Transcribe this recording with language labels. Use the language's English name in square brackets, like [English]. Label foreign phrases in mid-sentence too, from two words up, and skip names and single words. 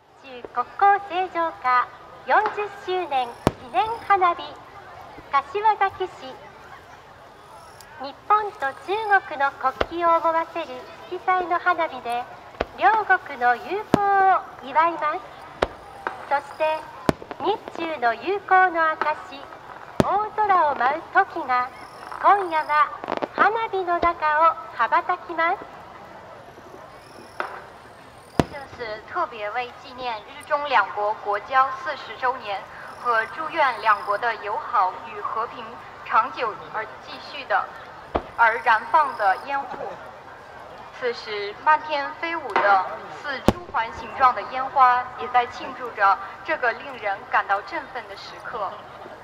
[Japanese] 中国交正常化40周年記念花火柏崎市。日本と中国の国旗を思わせる色彩の花火で両国の友好を祝います。そして日中の友好の証、大空を舞うトキが今夜は花火の中を羽ばたきます。 [Chinese] 这是特别为纪念日中两国国交40周年和祝愿两国的友好与和平长久而继续的而燃放的烟火。此时，漫天飞舞的似珠环形状的烟花，也在庆祝着这个令人感到振奋的时刻。